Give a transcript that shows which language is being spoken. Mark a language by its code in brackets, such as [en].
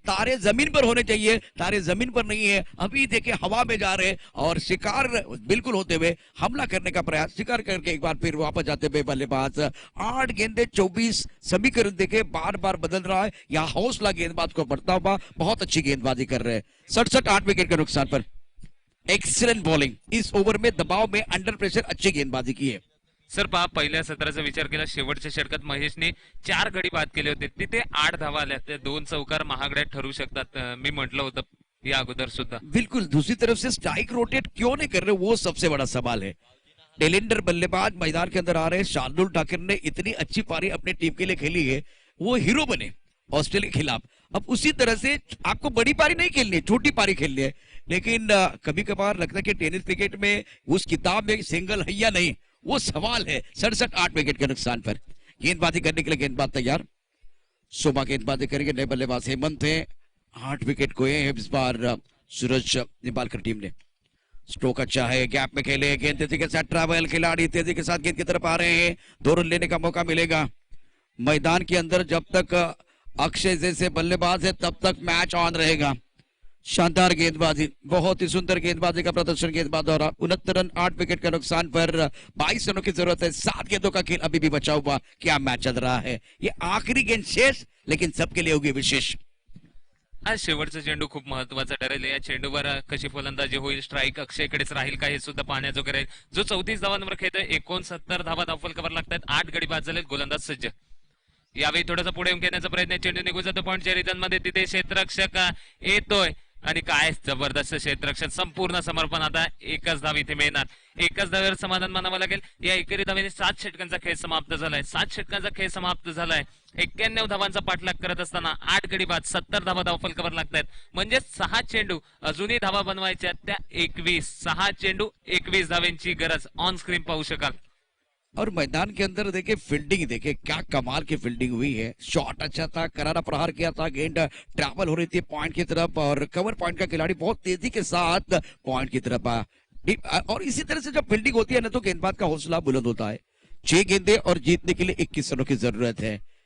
[hi] तारे जमीन पर होने चाहिए, तारे जमीन पर नहीं है। अभी देखे हवा में जा रहे और शिकार बिल्कुल होते हुए हमला करने का प्रयास, शिकार करके एक बार फिर वापस जाते हुए बल्लेबाज। 8 गेंदे 24। समीकरण देखे बार बार बदल रहा है, यहाँ हौसला गेंदबाज को बढ़ता हुआ, बहुत अच्छी गेंदबाजी कर रहे हैं। 67 8 विकेट के नुकसान पर एक्सीलेंट बॉलिंग। इस ओवर में दबाव में अंडर प्रेशर अच्छी गेंदबाजी की है। [mr] सर पहा पहिल्या सत्राचा विचार केला, शेवटच्या षटकात महेशने 4 गडी बाद केले होते, तिथे 8 धावा आल्या, ते 2 चौकार महागड्यात ठरू शकतात। मी म्हटलं होतं या अगोदर सुद्धा। [hi] बिल्कुल, दूसरी तरफ से स्ट्राइक रोटेट क्यों नहीं कर रहे, वो सबसे बड़ा सवाल है। टेलेंडर बल्लेबाज मैदान के अंदर आ रहे हैं। शार्दुल ठाकुर ने इतनी अच्छी पारी अपनी टीम के लिए खेली है, वो हीरो बने ऑस्ट्रेलिया के खिलाफ। अब उसी तरह से आपको बड़ी पारी नहीं खेलनी है, छोटी पारी खेलनी है। लेकिन कभी कभार लगता है कि टेनिस क्रिकेट में उस किताब में सिंगल है या नहीं, वो सवाल है। 67 विकेट के नुकसान पर गेंदबाजी करने के लिए गेंदबाज तैयार। शोभा गेंदबाजी करेंगे, नए बल्लेबाज हेमंत है। 8 विकेट खोए हैं इस बार सूरज निम्बालकर टीम ने। स्ट्रोक अच्छा है, गैप में खेले, गेंद तेजी के साथ ट्रैवल, खिलाड़ी तेजी के साथ गेंद की तरफ आ रहे हैं, 2 रन लेने का मौका मिलेगा। मैदान के अंदर जब तक अक्षय जैसे बल्लेबाज है तब तक मैच ऑन रहेगा। शानदार गेंदबाजी, बहुत ही सुंदर गेंदबाजी का प्रदर्शन गेंदबाज द्वारा। 69 रन 8 विकेट का नुकसान पर 22 रनों की जरूरत है। 7 गेंदों का खेल अभी भी बचा हुआ। क्या मैच चल रहा है, ये आखिरी गेंद शेष, लेकिन सबके लिए होगी विशेष। [mr] आज शेवटचा चेंडू खूप महत्वाचा ठरेल। या चेंडूवर कशी फलंदाजी होईल, स्ट्राईक अक्षयकडेच राहील का, हे सुद्धा पाहण्याजोगे राहील। जो 34 धावांवर खेळतोय, 69 धावा धावफलकावर लागतात, 8 गडी बाद झालेत, गोलंदाज सज्ज। यावेळी थोडासा पुढे येऊन घेण्याचा प्रयत्न, चेंडू निघून जातो पॉइंटच्या रिटर्न मध्ये, तिथे क्षेत्ररक्षक येतोय आणि काय जबरदस्त क्षेत्ररक्षण, संपूर्ण समर्पण। आता एकच धाव इथे मिळणार, एकच धावेवर समाधान मानावं लागेल। या एकेरी धावेने 7 षटकांचा खेळ समाप्त झालाय, 7 षटकांचा खेळ समाप्त झालाय। 91 धावांचा पाठलाग करत असताना 8 गडी बाद, 70 धावा धावफलकावर लागतात, म्हणजे 6 चेंडू अजूनही धावा बनवायच्या त्या 21, 6 चेंडू 21 धावेंची गरज ऑन स्क्रीन पाहू शकाल। [hi] और मैदान के अंदर देखिए फील्डिंग, देखिए क्या कमाल की फील्डिंग हुई है। शॉट अच्छा था, करारा प्रहार किया था, गेंद ट्रैवल हो रही थी पॉइंट की तरफ, और कवर पॉइंट का खिलाड़ी बहुत तेजी के साथ पॉइंट की तरफ आया। और इसी तरह से जब फील्डिंग होती है ना, तो गेंदबाज का हौसला बुलंद होता है। 6 गेंदे और जीतने के लिए 21 रनों की जरूरत है।